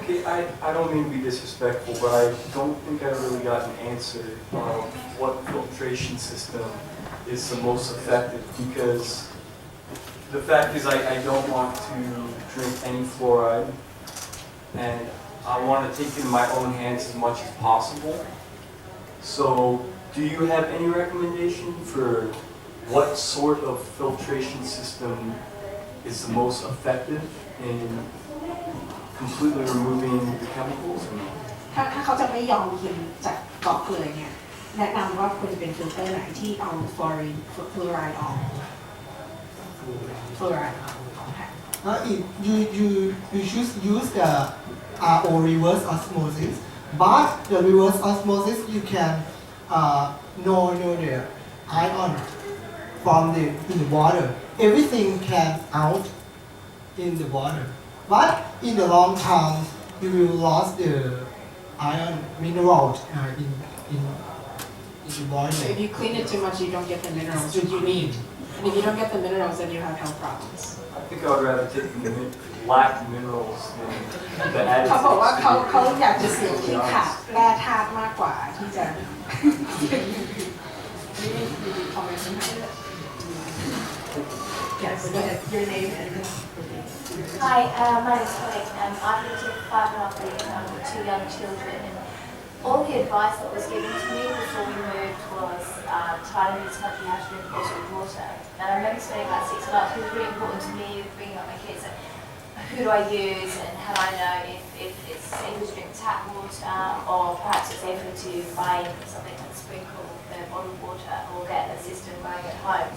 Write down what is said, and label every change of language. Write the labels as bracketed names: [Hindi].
[English] Okay, I don't mean to be disrespectful, but I don't think I really got an answer of what filtration system is the most effective, because the fact is I don't want to drink any fluoride, and I want to take it in my own hands as much as possible. So do you have any recommendation for what sort of filtration system is the most effective in completely removing the chemicals? [Thai] ถ้าเขาจะไม่ยอมกินจากเกาะเลยเนี่ยแนะนำว่าควรจะเป็นฟิลเตอร์ไหนที่เอาฟลูออไรด์ออกฟลูออไรด์ออกค่ะ [English] If you should use the RO reverse osmosis, but the reverse osmosis you can know the ion from in the water. Everything can out in the water, but in the long term you will lose the ion minerals in the So if body. you clean it too much, you don't get the minerals that you need. And if you don't get the minerals, then you have health problems. I think I would rather take the lack minerals than the added. [Thai] เขาบอกว่าเขาอยากจะเสียที่ขาดแร่ธาตุมากกว่าที่จะมีคอมเมนต์ไหม [English] Yes, go ahead. Your name and Hi, my name is Colleen. I'm into 5.5 with 2 young children. And all the advice that was given to me before we moved was Thailand is a country you have to drink bottled water. And I remember spending about 6 months. It was really important to me bringing up my kids. And who do I use and how do I know if it's safer to drink tap water or perhaps it's safer to buy something and sprinkle the bottled water or get a system going at home.